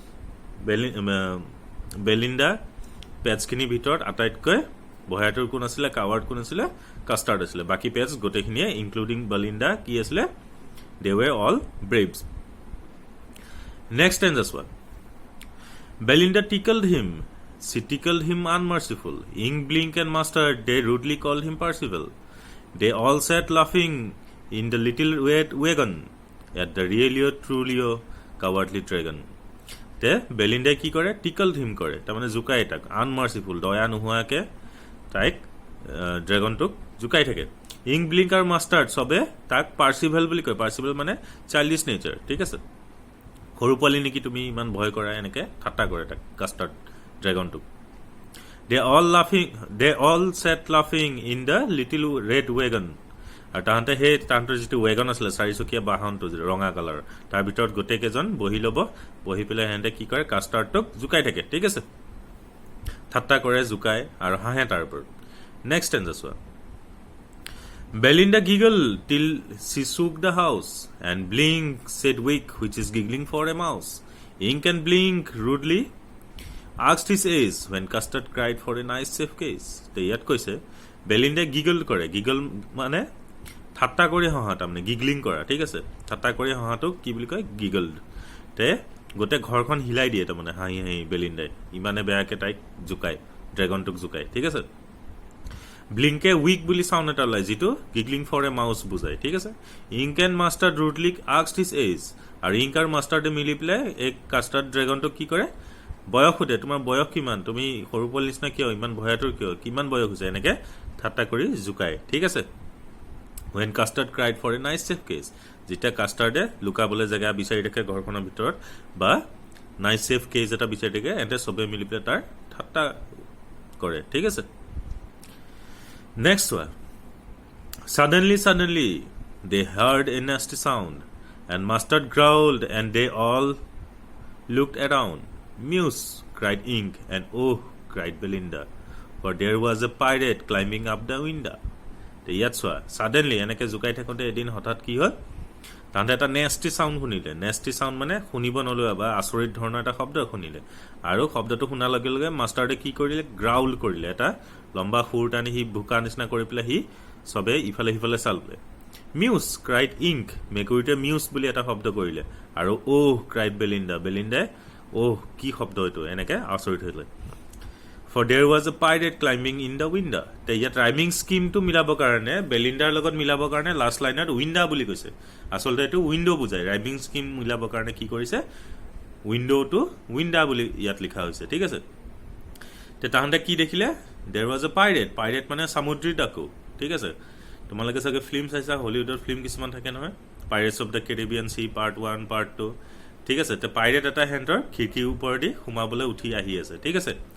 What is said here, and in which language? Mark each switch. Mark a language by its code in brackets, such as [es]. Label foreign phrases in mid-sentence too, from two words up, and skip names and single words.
[as] বেলিণ্ডা পেটছখিনিৰ ভিতৰত আটাইতকৈ বহাটোৰ কোন আছিলে কাৱাৰ্ড কোন আছিলে কাষ্টাৰ্ড আছিলে বাকী পেটছ গোটেইখিনিয়ে ইনক্লুডিং বেলিণ্ডা কি আছিলে [en] they were all braves next stanza চোৱা বেলিণ্ডা tickled him she tickled him unmerciful ink blink and mustard they rudely called him Percival they all sat laughing in the little red wagon at the really truly cowardly dragon [as] তে বেলিণ্ডাই কি কৰে [en] tickled him [as] কৰে তাৰমানে জোকাই তাক আনমাৰ্চিফুল দয়া নোহোৱাকে তাইক ড্ৰেগনটোক জোকাই থাকে ইংক ব্লিংক আৰু মাষ্টাৰ্ড চবে তাক পাৰ্চিভেল বুলি কয় পাৰ্চিভেল মানে [en] childish nature [as] ঠিক আছে সৰু পোৱালি নেকি তুমি ইমান ভয় কৰা এনেকে ঠাট্টা কৰে তাক কাষ্টাৰ্ড ড্ৰেগনটোক [en] they all sat laughing in the little red wagon [as] আৰু তাহাঁতৰ যিটো ৱেগন আছিলে চাৰিচকীয়া বাহনটো ৰঙা কালাৰৰ তাৰ ভিতৰত গোটেইকেইজন বহি ল'ব বহি পেলাই সিহঁতে কি কৰে কাষ্টাৰ্ডটোক জোকাই থাকে ঠিক আছে ঠাট্টা কৰে জোকাই আৰু হাঁহে তাৰ ওপৰত [en] next stanza [as] চোৱা বেলিণ্ডা [en] giggle till she shook the house and blink said weak which is giggling for a mouse ink and blink rudely asked his age when Custard cried for a nice safe case [as] তে ইয়াত কৈছে বেলিণ্ডাই গিগল কৰে গিগল মানে ঠাট্টা কৰি হহা তাৰমানে গিগলিং কৰা ঠিক আছে ঠাট্টা কৰি হহাটোক কি বুলি কয় গিগল্ড তে গোটেই ঘৰখন হিলাই দিয়ে তাৰমানে হাঁহি হাঁহি বেলিণ্ডাই ইমানে বেয়াকে তাইক জোকায় ড্ৰেগনটোক জোকায় ঠিক আছে ব্লিংকে উইক বুলি চাউণ্ড এটা ওলাই যিটো [en] giggling for a mouse [as] বুজায় ঠিক আছে [en] Ink and Mustard rudely asked his age [as] আৰু ইংক আৰু মাষ্টাৰ্ডে মিলি পেলাই এই কাষ্টাৰ্ড ড্ৰেগনটোক কি কৰে বয়স সোধে তোমাৰ বয়স কিমান তুমি সৰু পোৱালি নিচিনা কিয় ইমান ভয়াতুৰ কিয় কিমান বয়স হৈছে এনেকে ঠাট্টা কৰি জোকায় ঠিক আছে [en] when Custard cried for a nice safe case [as] যেতিয়া কাষ্টাৰ্ডে লুকাবলৈ জেগা বিচাৰি থাকে ঘৰখনৰ ভিতৰত বা [en] nice safe case [as] এটা বিচাৰি থাকে এতে চবে মিলি পেলাই তাৰ ঠাট্টা কৰে ঠিক আছে [en] নেক্সট চোৱা suddenly they heard a nasty sound and Mustard growled and they all looked around Muse cried Ink and oh cried Belinda for there was a pirate climbing up the window ইয়াত চোৱা ছাডেনলি এনেকে [as] জোকাই থাকোঁতে এদিন হঠাৎ কি হ'ল তাহাঁতে এটা [en] nasty sound [as] শুনিলে [en] nasty sound [as] মানে শুনিব নলোৱা বা আচৰিত ধৰণৰ এটা শব্দ শুনিলে আৰু শব্দটো শুনাৰ লগে লগে মাষ্টাৰ্ডে কি কৰিলে গ্ৰাউল কৰিলে এটা লম্বা সুৰ টানি সি ভোকা নিচিনা কৰি পেলাই সি চবে ইফালে সিফালে চালে মিউজ [en] cried Ink [as] মেকুৰীটোৱে মিউজ বুলি এটা শব্দ কৰিলে আৰু [en] oh cried [as] বেলিণ্ডাই অহ কি শব্দ এইটো এনেকে আচৰিত হৈলে [en] for there was a pirate climbing in the window [as] তে ইয়াত ৰাইমিং স্কিমটো মিলাবৰ কাৰণে বেলিণ্ডাৰ লগত মিলাবৰ কাৰণে [en] last line [as] উইণ্ডা বুলি কৈছে আচলতে এইটো উইণ্ডো বুজায় [en] rhyming scheme [as] মিলাবৰ কাৰণে কি কৰিছে উইণ্ডোটো উইণ্ডা বুলি ইয়াত লিখা হৈছে ঠিক আছে তে তাহাঁতে কি দেখিলে [en] there was a pirate [as] মানে সামুদ্ৰিক ডাকু ঠিক আছে তোমালোকে চাগে ফিল্ম চাইছা হলিউডৰ ফিল্ম কিছুমান থাকে নহয় পাইৰেটছ অফ দ্য কেৰিবিয়ান চি [en] part 1 part 2 [as] ঠিক আছে তে পাইৰেট এটা হেন্টৰ খিৰিকীৰ ওপৰেদি সোমাবলৈ উঠি আহি আছে ঠিক আছে